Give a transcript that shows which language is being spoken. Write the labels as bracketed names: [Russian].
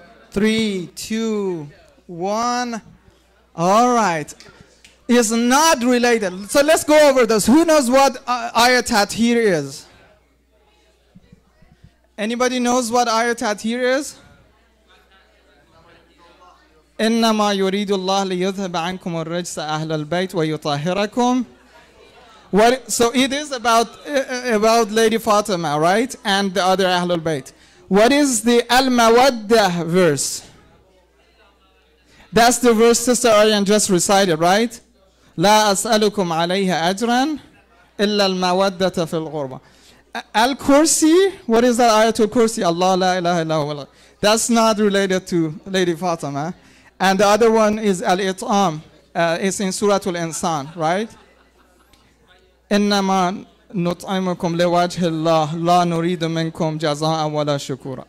[English] 3, 2, 1. All right. It's not related. So let's go over this. Who knows what ayat tathir is? Anybody knows what ayat tathir is? [Arabic] إنما يريد الله ليذهب عنكم الرجس أهل البيت ويطهركم. [English] So it is about Lady Fatima, right? And the other Ahlul Bayt. What is the Al-Mawaddah verse? That's the verse Sister Aryan just recited, right? [Arabic] لا أسألكم عليها أجرا إلا المودة في الغربة. [English] Al-Kursi, what is that ayatul Kursi? [Arabic] Allah la ilaha illa. [English] That's not related to Lady Fatima. And the other one is Al-It'am. It's in Surah Al-Insan, right? [Arabic] إنما نطعمكم لوجه الله لا نريد منكم جزاء ولا شكورا.